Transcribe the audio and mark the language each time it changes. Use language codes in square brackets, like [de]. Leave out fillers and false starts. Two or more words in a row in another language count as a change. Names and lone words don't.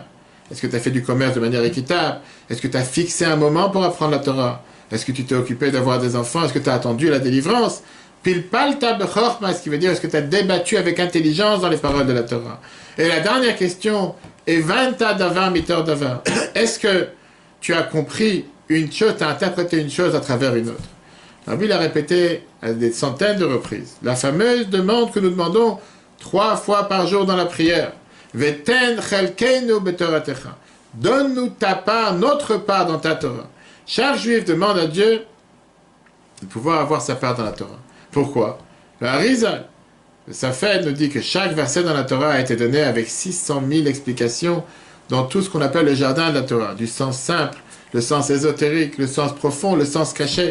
[fr] Est-ce que tu as fait du commerce de manière équitable? Est-ce que tu as fixé un moment pour apprendre la Torah? Est-ce que tu t'es occupé d'avoir des enfants? Est-ce que tu as attendu la délivrance? [he] פלפלת בחכמה, [fr] ce qui veut dire est-ce que tu as débattu avec intelligence dans les paroles de la Torah? Et la dernière question est [he] הבנת דבר מתוך דבר. [fr] Est-ce que tu as compris une chose, tu as interprété une chose à travers une autre? Alors, lui, il a répété à des centaines de reprises. La fameuse demande que nous demandons 3 fois par jour dans la prière. [he] Veten chelkeinu betoratecha. [fr] Donne-nous ta part, notre part dans ta Torah. Chaque juif demande à Dieu de pouvoir avoir sa part dans la Torah. Pourquoi? Le Harizal, le Safed, nous dit que chaque verset dans la Torah a été donné avec 600 000 explications dans tout ce qu'on appelle le jardin de la Torah, du sens simple, le sens ésotérique, le sens profond, le sens caché.